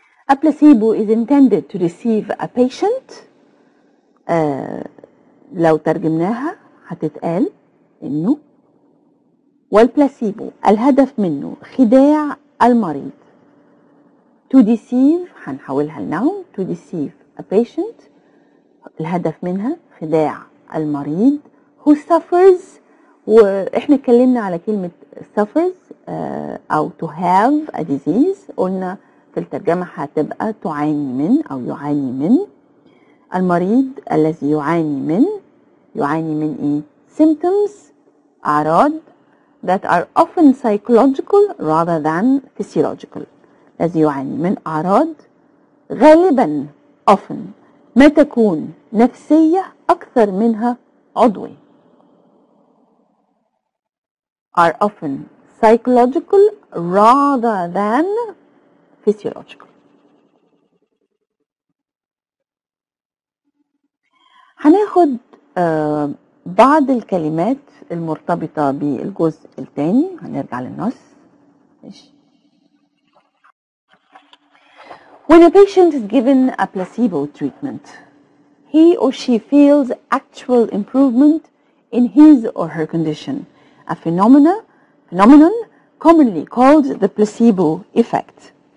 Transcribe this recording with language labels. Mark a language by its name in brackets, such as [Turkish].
[English] A placebo is intended to deceive a patient. [Arabic] لو ترجمناها هتتقال إنه والبلاسيبو الهدف منه خداع المريض. To deceive هنحولها لnoun [English] to deceive a patient [Arabic] الهدف منها خداع المريض who suffers. واحنا اتكلمنا على كلمة suffers او to have a disease، قلنا في الترجمة هتبقى تعاني من او يعاني من. المريض الذي يعاني من ايه؟ [English] symptoms أعراض that are often psychological rather than physiological. [Arabic] الذي يعاني من أعراض غالبا often ما تكون نفسية أكثر منها عضوي. [English] are often psychological rather than physiological. [Arabic] هناخد بعض الكلمات المرتبطة بالجزء الثاني. هنرجع للنص. ماشي. [English] When a patient is given a placebo treatment, he or she feels actual improvement in his or her condition, a phenomenon commonly called the placebo effect.